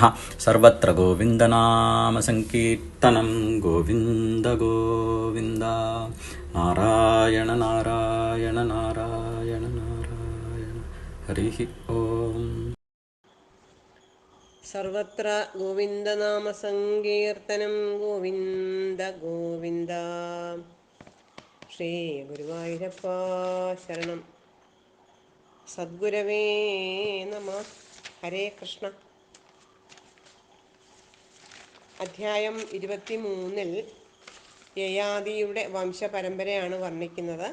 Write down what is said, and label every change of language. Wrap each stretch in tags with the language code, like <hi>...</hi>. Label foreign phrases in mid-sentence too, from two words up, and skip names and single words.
<sa>सर्वत्र गोविन्दनाम संकीर्तनं गोविन्द गोविन्द नारायण नारायण नारायण नारायण। हरिः ओम्। സർവത്ര ഗോവിന്ദനാമസങ്കീർത്തനം ഗോവിന്ദ ഗോവിന്ദ.</sa> <ml>ശ്രീ ഗുരുവായൂരപ്പ ശരണം.</ml> <sa>സദ്ഗുരവേ നമ. ഹരേ കൃഷ്ണ.</sa> <ml>അധ്യായം 23-ൽ യയാതിയുടെ വംശപരമ്പരയാണ് വർണ്ണിക്കുന്നത്.</ml>